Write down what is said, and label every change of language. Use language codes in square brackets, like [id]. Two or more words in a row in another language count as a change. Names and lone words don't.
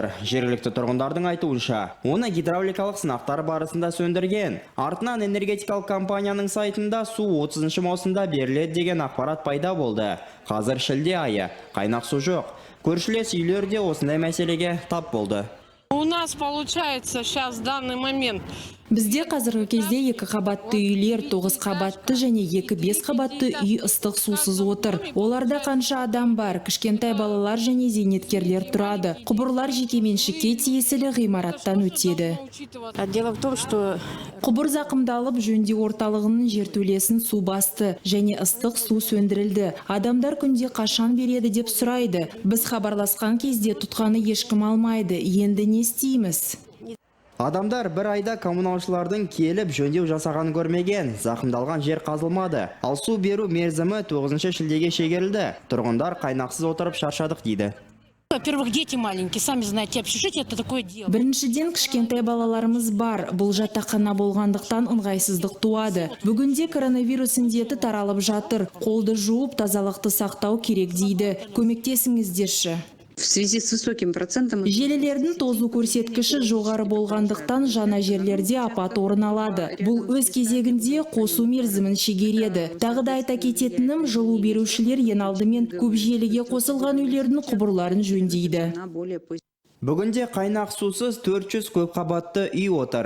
[kk] Жергілікті тұрғындардың айтуынша, оны гидравликалық сынақтар барысында сөндірген. Артынан энергетикалық компанияның сайтында су 30-шы маусымда беріледі деген ақпарат пайда болды. Қазір шілде айы, қайнақ су жоқ. Көршілес үйлер де осындай мәселеге тап болды. [ru] У нас получается сейчас в данный момент [kk] Бізде қазіргі кезде 2 қабатты үйлер, 9 қабатты және 2-5 қабатты үй ыстық сусыз отыр. Оларда қанша адам бар, кішкентай балалар және зейнеткерлер тұрады. Құбырлар жекеменшікке тиесілі ғимараттан өтеді. [ru] Дело в том, что [kk] Құбыр зақымдалып, жөндеу орталығының жертөлесін су басты және ыстық су сөндірілді. Адамдар күнде қашан береді деп сұрайды. Біз хабарласқан кезде тұтқаны ешкім алмайды. Енді не істейміз? Адамдар бір айда коммуналшылардың келіп жөндеу жасаған көрмеген, зақымдалған жер қазылмады. Ал су беру мерзімі 9 шілдеге шегерілді. Тұрғындар қайнақсыз отырып шаршадық дейді. [ru] Во-первых, дети маленькие, сами знаете, общежитие это такое дело. [kk] Біріншіден кішкентай балаларымыз бар. Бұл жатақхана болғандықтан ыңғайсыздық туады. Бүгінде коронавирус індеті таралып жатыр. Қолды жуып, тазалықты сақтау керек дейді. Көмектесіңіздерші. [ru] в связи с высоким процентом... [kk] Желілердің тозу көрсеткіші жоғары болғандықтан жаңа жерлерде апат орын алады. Бұл өз кезегінде қосу мерзімін шегереді. Тағы да айта кететінім, жылу берушілер ең алдымен көп желіге қосылған үйлердің құбырларын жөндейді. Бүгінде қайнақ сусыз 400 көп қабатты үй отыр.